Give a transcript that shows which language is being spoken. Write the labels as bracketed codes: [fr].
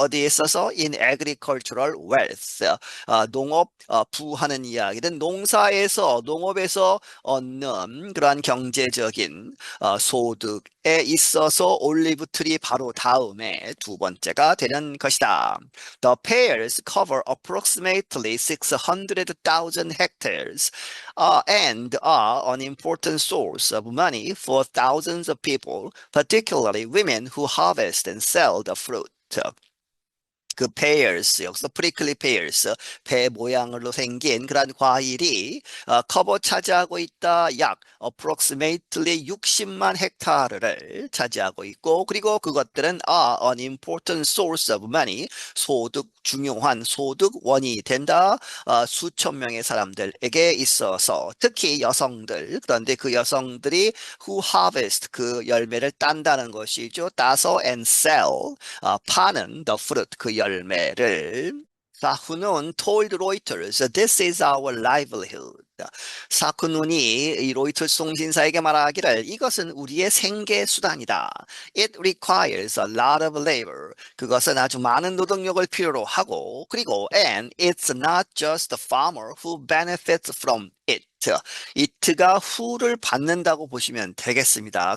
[ko] 어디에 있어서 [en] in agricultural wealth, [ko] 농업 부하는 이야기는 농사에서 농업에서 얻는 그러한 경제적인 소득에 있어서 올리브 트리 바로 다음에 두 번째가 되는 것이다. [en] The pears cover approximately 600,000 hectares and are an important source of money for thousands of people, particularly women who harvest and sell the fruit. [ko] 그 pears, 여기서 prickly pears, 배 모양으로 생긴 그런 과일이 커버 차지하고 있다. 약 approximately 60만 헥타르를 차지하고 있고 그리고 그것들은 [en] are an important source of money, [ko] 중요한 소득원이 된다. 수천 명의 사람들에게 있어서 특히 여성들, 그런데 그 여성들이 [en] who harvest, [ko] 그 열매를 딴다는 것이죠. 따서 [en] and sell, [ko] 파는 [en] the fruit, [ko] 그 열매를. [en] 사훈은 told Reuters, this is our livelihood. [ko] 사쿠눈이 이 로이터스 통신사에게 말하기를 이것은 우리의 생계 수단이다. [en] It requires a lot of labor. [ko] 그것은 아주 많은 노동력을 필요로 하고 그리고 [en] and it's not just the farmer who benefits from it. [ko] it가 who를 받는다고 보시면 되겠습니다.